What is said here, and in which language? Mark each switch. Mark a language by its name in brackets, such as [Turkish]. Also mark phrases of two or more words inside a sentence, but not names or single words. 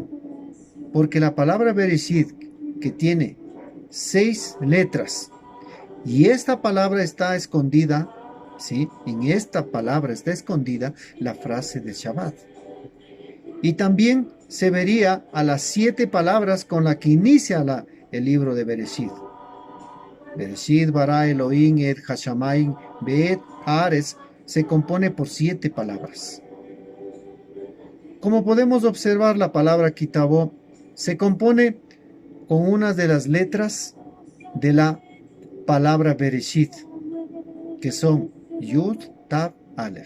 [Spanish] Porque la palabra Bereshit que tiene 6 letras y esta palabra está escondida, ¿sí? En esta palabra está escondida la frase de Shabbat. Y también se vería a las 7 palabras con las que inicia el libro de Bereshit. [Hebrew] בראשית ברא אלהים את השמים ואת הארץ [Spanish] se compone por 7 palabras. Como podemos observar, la palabra Kitabó se compone con una de las letras de la palabra Bereshit, que son Yud, Tav, Aleph.